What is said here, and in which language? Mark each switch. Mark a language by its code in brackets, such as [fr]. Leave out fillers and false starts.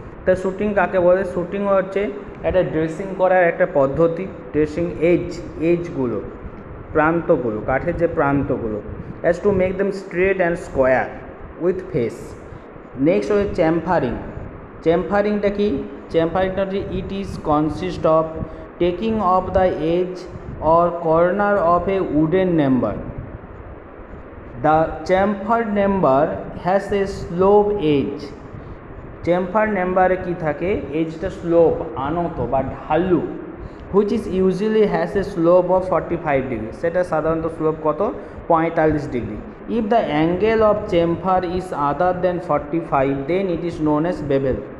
[bn] তা শুটিং কাকে বলে, শুটিং হচ্ছে একটা ড্রেসিং করার একটা পদ্ধতি, ড্রেসিং এজগুলো, প্রান্তগুলো, কাঠের যে প্রান্তগুলো, [en] As to make them straight and square with face. [bn] Next হচ্ছে চ্যাম্ফারিংটা কি, [en] চ্যাম্ফারিংটা it is consist of taking off the edge or corner of a wooden member. The chamfered member has a slope edge. [bn] Chamfer মেম্বারে কী থাকে, এজটা slope, আনত বা ঢালু, [en] which is usually has a slope of 45 degree, [bn] সেটা সাধারণত slope কত 45 degree. [en] If the angle of chamfer is other than 45 then it is known as bevel.